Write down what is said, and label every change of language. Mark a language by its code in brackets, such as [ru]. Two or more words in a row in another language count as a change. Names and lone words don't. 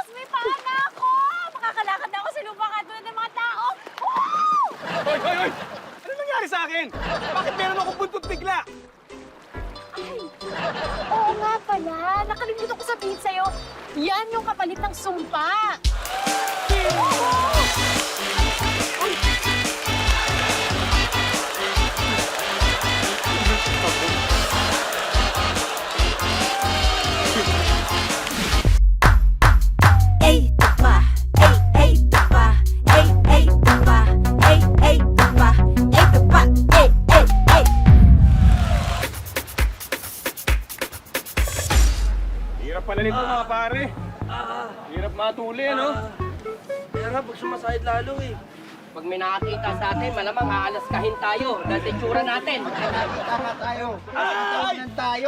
[tl] May paa na ako! Makakalakad na ako sa lupa katulad ng mga tao! Woo! Hoy, hoy, hoy! Ano nangyari sa akin? Bakit meron akong buntot bigla? Ay! Oo nga pala! Nakalimutan ko sabihin sa'yo, yan yung kapalit ng sumpa! Ey, tapa, ey, tapa, ey, tapa, ey, tapa, tapa, ey. Hirap pala nito mga pare. Hirap matuli, ano? Kaya nga, pag sumasahid lalo eh. Pag may nakakita sa atin, malamang aalaskahin tayo dahil sa itsura natin. Tama tayo. Tawanan tayo.